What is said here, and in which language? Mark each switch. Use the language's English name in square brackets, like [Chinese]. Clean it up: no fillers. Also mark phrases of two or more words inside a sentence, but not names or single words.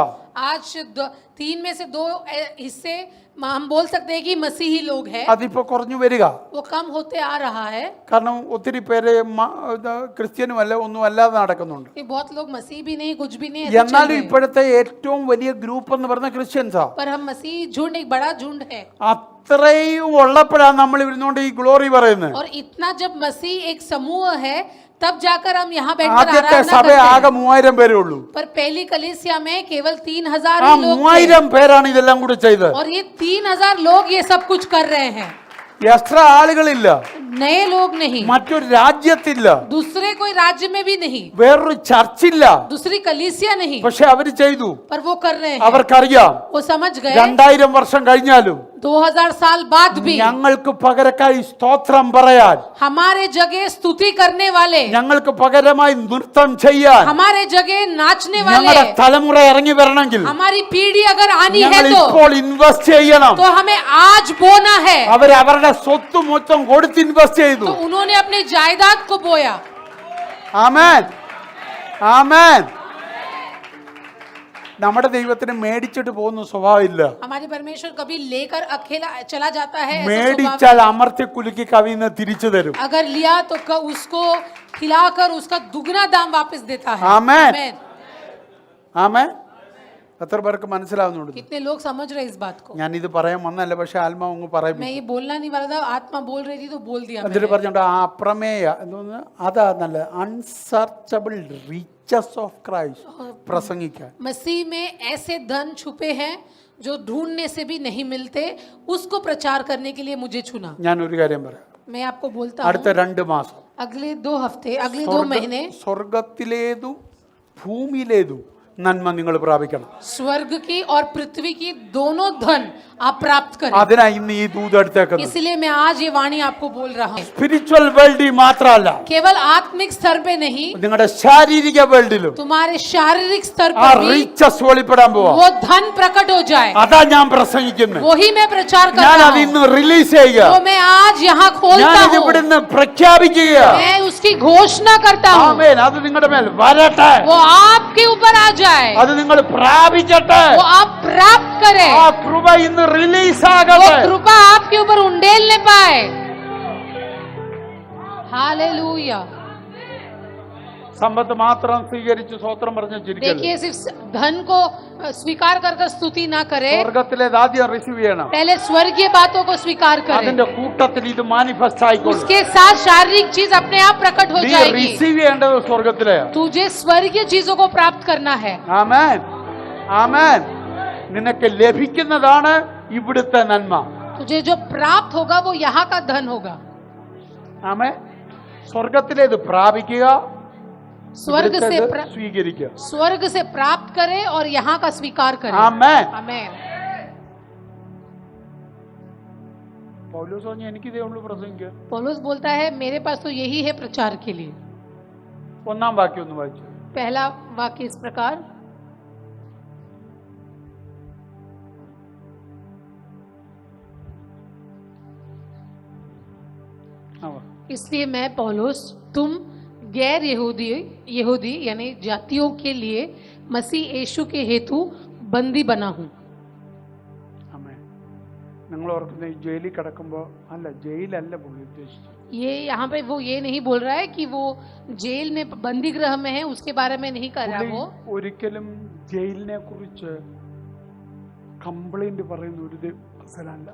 [Hindi] आज 3 में से 2 हिस्से हम बोल सकते हैं कि मसीही लोग हैं. [Malayalam] അതിപ്പോ കുറഞ്ഞു വരിക. [Hindi] वो कम होते आ रहा है [Malayalam] കാരണം ഒത്തിരി പേര് ക്രിസ്ത്യനുമല്ല ഒന്നും അല്ലാതെ നടക്കുന്നുണ്ട്. [Hindi] कि बहुत लोग मसीह भी नहीं, कुछ भी नहीं ऐसे चल [Malayalam] എന്നാലും [Hindi] रहे हैं. [Malayalam] ഇപ്പോഴത്തെ ഏറ്റവും വലിയ ഗ്രൂപ്പ് എന്ന് പറഞ്ഞ ക്രിസ്ത്യൻസാ. [Hindi] पर हम मसीह झुंड एक बड़ा झुंड है. [Malayalam] അത്രയും ഉള്ളപ്പോഴാണ് നമ്മൾ ഇരുന്നുകൊണ്ട് ഈ ഗ്ലോറി പറയുന്നത്. [Hindi] और इतना जब मसीह एक समूह है तब जाकर हम यहाँ बैठकर [Malayalam] ആദ്യത്തെ [Hindi] आराधना [Malayalam] സഭ [Hindi] करते [Malayalam] ആകെ [Hindi] हैं. [Malayalam] 3000 പേരേ ഉള്ളൂ. [Hindi] पर पहली कलीसिया में केवल 3000 [Malayalam] ആ [Hindi] ही लोग थे. [Malayalam] 3000 പേരാണ് ഇതെല്ലാം കൂടെ ചെയ്തത്. [Hindi] और ये 3000 लोग ये सब कुछ कर रहे हैं. [Malayalam] എക്സ്ട്രാ ആളുകളില്ല, [Hindi] नए लोग नहीं, [Malayalam] മറ്റൊരു രാജ്യത്തില്ല, [Hindi] दूसरे कोई राज्य में भी नहीं, [Malayalam] വേറൊരു ചർച്ചില്ല. [Hindi] दूसरी कलीसिया नहीं, [Malayalam] പക്ഷെ അവര് ചെയ്തു. [Hindi] पर वो कर रहे हैं. [Malayalam] അവർക്കറിയാം [Hindi] वो समझ गए [Malayalam] 2000 വർഷം കഴിഞ്ഞാലും [Hindi] 2000 साल बाद भी [Malayalam] ഞങ്ങൾക്ക് പകരക്കായി സ്തോത്രം പറയാൻ, [Hindi] हमारे जगह स्तुति करने वाले, [Malayalam] ഞങ്ങൾക്ക് പകരമായി നൃത്തം ചെയ്യാൻ [Hindi] हमारे जगह नाचने [Malayalam] ഞങ്ങളുടെ [Hindi] वाले, [Malayalam] തലമുറ ഇറങ്ങി വരണമെങ്കിൽ [Hindi] हमारी पीढ़ी अगर आनी [Malayalam] ഞങ്ങൾ [Hindi] है तो [Malayalam] ഇപ്പോൾ ഇൻവെസ്റ്റ് ചെയ്യണം. [Hindi] हमें आज बोना है. [Malayalam] അവരുടെ സ്വത്ത് മൊത്തം കൊടുത്ത് ഇൻവെസ്റ്റ് ചെയ്തു. [Hindi] तो उन्होंने अपनी जायदाद को बोया. [Malayalam] ആമേൻ, ആമേൻ. നമ്മുടെ ദൈവത്തിന് മേടിച്ചിട്ട് പോകുന്ന സ്വഭാവമില്ല. [Hindi] हमारे परमेश्वर कभी लेकर अकेला चला जाता है, ऐसा स्वभाव [Malayalam] മേടിച്ചാൽ അമർത്തി കുലുക്കി കവിന്ന് തിരിച്ചു തരും. [Hindi] नहीं. अगर लिया तो उसको खिलाकर उसका दुगना दाम वापस देता है. आमेन. आमेन. [Malayalam] ആമേൻ. എത്ര പേർക്ക് മനസ്സിലാവുന്നുണ്ട്? [Hindi] कितने लोग समझ रहे हैं इस बात को. [Malayalam] ഞാനിത് പറയാൻ വന്നല്ല, പക്ഷെ ആത്മാവ് അങ്ങ് പറയും. [Hindi] मैं ये बोलना नहीं वाला था, आत्मा बोल रही थी तो बोल दिया [Malayalam] എന്നിട്ട് [Hindi] मैंने. [Malayalam] പറഞ്ഞോണ്ട് ആ അപ്രമേയ എന്തോന്ന് അതാ നല്ല [English] unsearchable riches of Christ [Malayalam] പ്രസംഗിക്കാൻ. [Hindi] मसीह में ऐसे धन छुपे हैं जो ढूंढने से भी नहीं मिलते, उसको प्रचार करने के लिए मुझे चुना. [Malayalam] ഞാൻ ഒരു കാര്യം പറയാം. [Hindi] मैं आपको बोलता [Malayalam] അടുത്ത [Hindi] हूँ [Malayalam] 2 മാസം [Hindi] अगले 2 हफ्ते, अगले 2 महीने [Malayalam] സ്വർഗത്തിലേതും ഭൂമിയിലേതും നന്മ നിങ്ങൾ പ്രാപിക്കണം. [Hindi] स्वर्ग की और पृथ्वी की दोनों धन आप प्राप्त करें. [Malayalam] അതിനായി ഇന്ന് ഈ ദൂത് എടുത്തേക്കുന്നത്. [Hindi] इसलिए मैं आज ये वाणी आपको बोल रहा हूँ. [English] spiritual world [Malayalam] മാത്രമല്ല, [Hindi] केवल आत्मिक स्तर पे नहीं, [Malayalam] നിങ്ങളുടെ ശാരീരിക വേൾഡിലും [Hindi] तुम्हारे शारीरिक स्तर [Malayalam] ആ [Hindi] पर भी [Malayalam] റിച്ചസ് വെളിപ്പെടാൻ പോവാ. [Hindi] वो धन प्रकट हो जाए. [Malayalam] അതാ ഞാൻ പ്രസംഗിക്കുന്നത്. [Hindi] वही मैं प्रचार कर [Malayalam] ഞാൻ [Hindi] रहा [Malayalam] അത് [Hindi] हूँ. [Malayalam] ഇന്ന് റിലീസ് ചെയ്യുക. [Hindi] वो मैं आज यहाँ खोलता [Malayalam] ഞാനിത് [Hindi] हूँ. [Malayalam] ഇവിടുന്ന് പ്രഖ്യാപിക്കുക. [Hindi] मैं उसकी घोषणा करता हूँ. [Malayalam] ആമേൻ. അത് നിങ്ങളുടെ മേൽ വരട്ടെ. [Hindi] वो आपके ऊपर आ जाए. [Malayalam] അത് നിങ്ങൾ പ്രാപിച്ചട്ടെ. [Hindi] वो आप प्राप्त करें. [Malayalam] ആ കൃപ ഇന്ന് റിലീസ് [Hindi] वो [Malayalam] ആകട്ടെ. [Hindi] कृपा आपके ऊपर उंडेलने पाए. हालेलुया. [Malayalam] സമ്പത്ത് മാത്രം സ്വീകരിച്ച് സ്വത്രം പറഞ്ഞ് ചിരിക്കരുത്. [Hindi] देखिए सिर्फ धन को स्वीकार कर स्तुति ना करे, [Malayalam] സ്വർഗത്തിലേത് ആദ്യം റിസീവ് ചെയ്യണം. [Hindi] पहले स्वर्गीय बातों को स्वीकार करे. [Malayalam] അതിന്റെ കൂട്ടത്തിൽ ഇത് മാനിഫെസ്റ്റ് ആയിക്കോളും. [Hindi] उसके साथ शारीरिक चीज अपने आप प्रकट हो [Malayalam] നീ [Hindi] जाएगी. [Malayalam] റിസീവ് ചെയ്യേണ്ടത് സ്വർഗത്തിലെ. [Hindi] तुझे स्वर्गीय चीजों को प्राप्त करना है. [Malayalam] ആമേൻ, ആമേൻ. നിനക്ക് ലഭിക്കുന്നതാണ് ഇവിടുത്തെ നന്മ. [Hindi] तुझे जो प्राप्त होगा वो यहाँ का धन होगा. [Malayalam] ആമേൻ. സ്വർഗത്തിലേത് പ്രാപിക്കുക, [Hindi] स्वर्ग से [Malayalam] ഇവിടുത്തേത് സ്വീകരിക്കുക. [Hindi] स्वर्ग से प्राप्त करे और यहाँ का स्वीकार करे. [Malayalam] ആമേൻ. [Hindi] आमेन. [Malayalam] പൗലോസ് പറഞ്ഞു എനിക്കിതേ ഉള്ളൂ പ്രസംഗിക്കുക. [Hindi] पौलुस बोलता है मेरे पास तो यही है प्रचार के लिए. [Malayalam] 1-ാം വാക്യം ഒന്ന് വായിച്ചു. [Hindi] पहला वाक्य इस प्रकार, इसलिए मैं पौलुस तुम गैर यहूदी यानी जातियों के लिए मसीह यीशु के हेतु बंदी बना हूँ. [Malayalam] ആമേൻ. നിങ്ങൾ ഓർക്കുന്ന ഈ ജയിലിൽ കിടക്കുമ്പോൾ അല്ല, ജയിലല്ല പുള്ളി ഉദ്ദേശിച്ചത്. [Hindi] ये यहाँ पे वो ये नहीं बोल रहा है कि वो जेल में बंदी गृह में है, उसके बारे में नहीं कर रहा. वो [Malayalam] ഒരിക്കലും ജയിലിനെ കുറിച്ച് കംപ്ലൈന്റ് പറയുന്ന ഒരു ദിവസമല്ല.